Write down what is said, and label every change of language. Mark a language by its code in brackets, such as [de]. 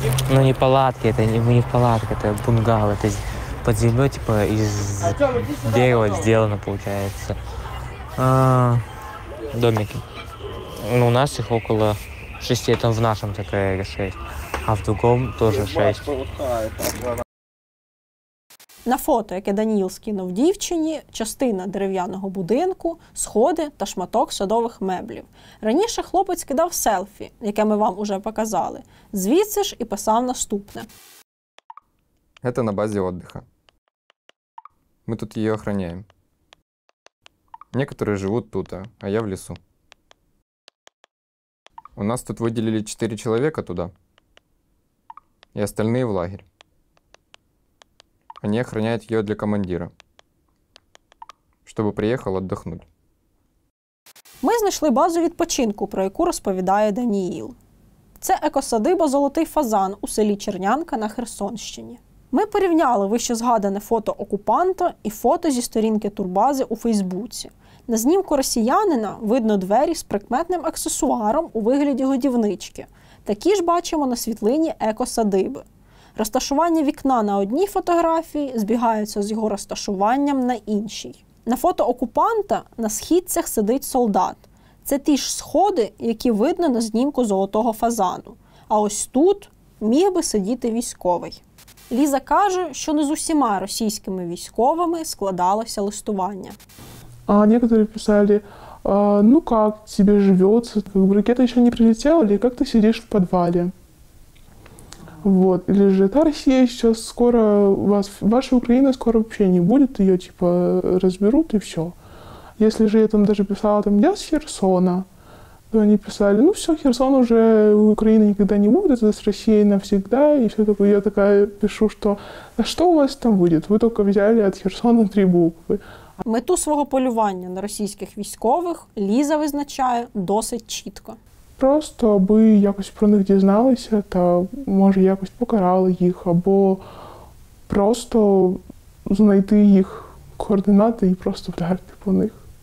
[ru] Не палатки, это не палатка, это бунгало, это под землей, типа, из дерева сделано, получается. Домики. У нас их около 6, это в нашем ТКР 6, а в другом тоже 6. [uk] На фото, яке Даніїл скинув дівчині, частина дерев'яного будинку, сходи та шматок садових меблів. Раніше хлопець кидав селфі, яке ми вам уже показали. Звідси ж і писав наступне. [ru] Это на базе отдыха. Мы тут ее охраняем. Некоторые живут тут, а я в лесу. У нас тут выделили 4 человека туда, и остальные в лагерь. Они охраняют ее для командира, чтобы приехал отдохнуть. [uk] Ми знайшли базу відпочинку, про яку розповідає Даніїл. Це екосадиба «Золотий фазан» у селі Чернянка на Херсонщині. Ми порівняли вище згадане фото окупанта і фото зі сторінки турбази у Фейсбуці. На знімку росіянина видно двері з прикметним аксесуаром у вигляді годівнички. Такі ж бачимо на світлині екосадиби. Розташування вікна на одній фотографії збігаються з його розташуванням на іншій. На фото окупанта на східцях сидить солдат. Це ті ж сходи, які видно на знімку «Золотого фазану». А ось тут міг би сидіти військовий. Ліза каже, що не з усіма російськими військовими складалося листування. [ru] Некоторые писали, как тебе живется, как бы ракета еще не прилетела, или как ты сидишь в подвале. Вот. Или же та Россия сейчас скоро, ваша Украина скоро вообще не будет, ее разберут и все. Если же я там даже писала, я с Херсона, то они писали, все, Херсон уже у Украины никогда не будет, это с Россией навсегда, и все такое. Я такая пишу, что у вас там будет? Вы только взяли от Херсона 3 буквы. [uk] Мету свого полювання на російських військових Ліза визначає досить чітко. Просто аби якось про них дізналися та, може, якось покарали їх, або просто знайти їх координати і просто вдарити по них.